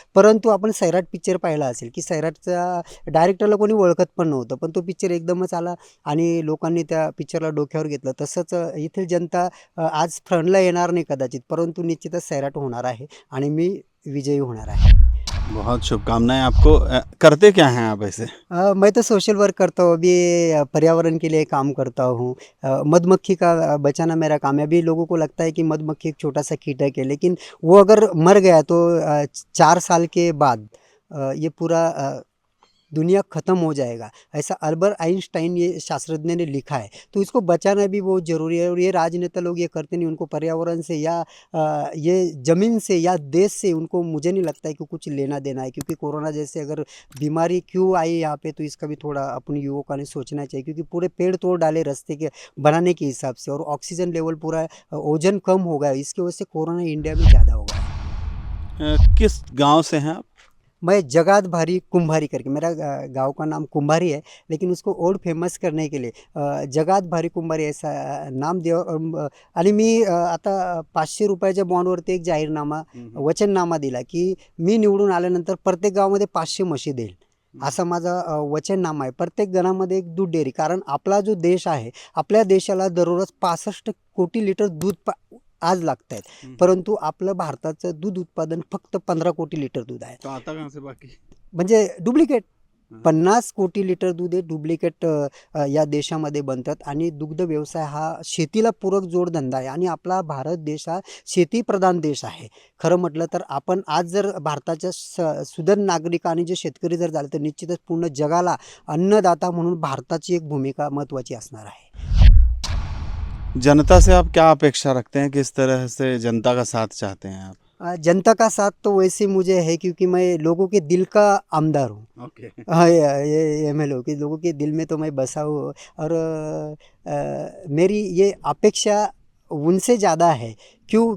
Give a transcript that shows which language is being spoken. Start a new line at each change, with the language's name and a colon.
Marathi: परंतु आपण सैराट पिक्चर पाहिला असेल की सैराटचा डायरेक्टरला कोणी ओळखत पण नव्हतं, पण तो पिक्चर एकदमच आला आणि लोकांनी त्या पिक्चरला डोक्यावर घेतलं. तसंच येथील जनता आज फ्रंटला येणार नाही कदाचित, परंतु निश्चितच सैराट होणार आहे आणि मी विजयी होणार आहे.
Hindi: बहुत शुभकामनाएं आपको। करते क्या हैं आप ऐसे? मैं तो सोशल वर्क करता हूँ अभी, पर्यावरण के लिए काम करता हूँ। मधुमक्खी का बचाना मेरा काम है। अभी लोगों को लगता है कि मधुमक्खी एक छोटा सा कीटक है, लेकिन वो अगर मर गया तो 4 साल के बाद ये पूरा दुनिया ख़त्म हो जाएगा, ऐसा अल्बर्ट आइंस्टाइन ये शास्त्रज्ञ ने लिखा है। तो इसको बचाना भी बहुत ज़रूरी है और ये राजनेता लोग ये करते नहीं। उनको पर्यावरण से या ये ज़मीन से या देश से उनको, मुझे नहीं लगता है कि कुछ लेना देना है। क्योंकि कोरोना जैसे अगर बीमारी क्यों आई यहाँ पे, तो इसका भी थोड़ा अपने युवकों ने सोचना चाहिए। क्योंकि पूरे पेड़ तोड़ डाले रास्ते के बनाने के हिसाब से, और ऑक्सीजन लेवल पूरा ओजन कम हो गया, इसकी वजह से कोरोना इंडिया में ज़्यादा हो गया है। किस गांव से हैं आप? मैं जगात भारी कुंभारी करके, मेरा गांव का नाम कुंभारी है, लेकिन उसको और फेमस करने के लिए जगात भारी कुंभारी ऐसा नाम दिया.
Marathi: आणि मी आता 500 रुपयाच्या बॉन्डवरती एक जाहीरनामा, वचननामा दिला की मी निवडून आल्यानंतर प्रत्येक गावामध्ये 500 म्हशी देईल, असा माझा वचननामा आहे. प्रत्येक घरामध्ये एक दूध डेअरी. कारण आपला जो देश आहे, आपल्या देशाला दररोज 65 कोटी लिटर दूध आज लागत आहेत, परंतु आपलं भारताचं दूध उत्पादन फक्त 15 कोटी लिटर दूध आहे.
Hindi: तो आता कहाँ से बाकी?
Marathi: म्हणजे डुप्लिकेट. 50 कोटी लिटर दूध हे डुप्लिकेट या देशामध्ये बनतात आणि दुग्ध व्यवसाय हा शेतीला पूरक जोडधंदा आहे आणि आपला भारत देश हा शेतीप्रधान देश आहे. खरं म्हटलं तर आपण आज जर भारताच्या सुदृढ नागरिक आणि जे शेतकरी जर झाले तर निश्चितच पूर्ण जगाला अन्नदाता म्हणून भारताची एक भूमिका महत्त्वाची असणार आहे.
Hindi: जनता से आप क्या अपेक्षा रखते हैं, किस तरह से जनता का साथ चाहते हैं आप? जनता का साथ तो वैसे मुझे है क्योंकि मैं लोगों के दिल का आमदार हूँ।
English: Okay.
Hindi: हाँ, ये MLO कि लोगों के दिल में तो मैं बसा हूँ और मेरी ये अपेक्षा उनसे ज़्यादा है। क्यों?